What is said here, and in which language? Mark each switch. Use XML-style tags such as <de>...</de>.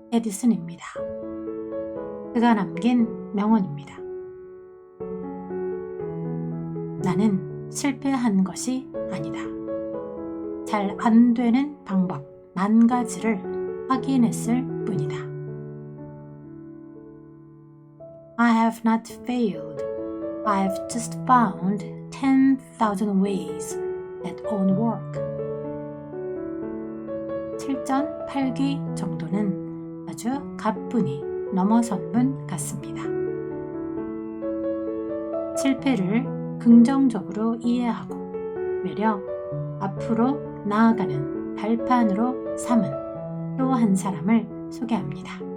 <ko>에디슨입니다. 그가 남긴 명언입니다. 나는 실패한 것이 아니다. 잘 안 되는 방법 10,000가지를 확인했을 뿐이다.</ko> <en>I have not failed. I have just found 10,000 ways that won't work.</en> <ko>7전8기 정도는 아주 가뿐히 넘어선 분 같습니다. 실패를 긍정적으로 이해하고 외려 앞으로 나아가는 발판으로 삼은 또 한 사람을 소개합니다.</ko>